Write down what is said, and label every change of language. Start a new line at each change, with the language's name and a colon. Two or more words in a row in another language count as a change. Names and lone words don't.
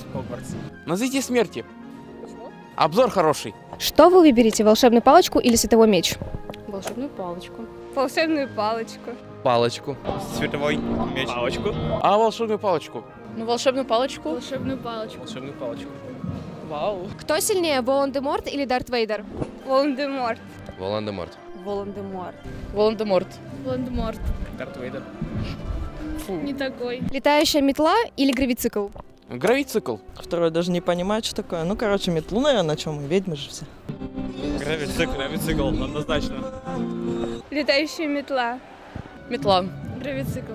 Russian: Хогвартс. На Звезде Смерти. Обзор хороший. Что вы выберете, волшебную палочку или световой меч? Волшебную палочку. Волшебную палочку. Палочку. Световой меч. Палочку. А волшебную палочку? Ну, волшебную палочку. Волшебную палочку. Волшебную палочку. Вау. Кто сильнее, Волан-де-Морт или Дарт Вейдер? Волан-де-Морт. Волан-де-Морт. Волан-де-Морт. Волан-де-Морт. Волан-де-Морт. Дарт Вейдер. Не такой. Летающая метла или гравицикл? Гравицикл. Второй даже не понимает, что такое. Ну, короче, метлу, наверное, чем мы, ведьмы же все. Гравицикл. Гравицикл, однозначно. Летающая метла. Метла. Гравицикл.